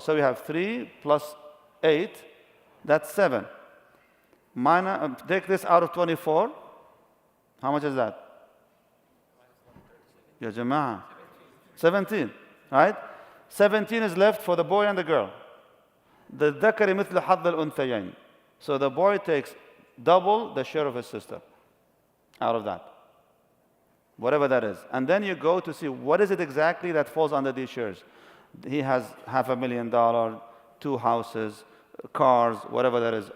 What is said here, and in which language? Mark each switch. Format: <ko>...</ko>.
<en>So we have 3 plus 8, that's 7. Take this out of 24. How much is that? Ya Jama'ah. 17, right? 17 is left for the boy and the girl.</en> <ar>The ذكر مثل حظ الأنثيين.</ar> <en>So the boy takes double the share of his sister out of that, whatever that is. And then you go to see what is it exactly that falls under these shares. He has $500,000, 2 houses, cars, whatever that is.</en>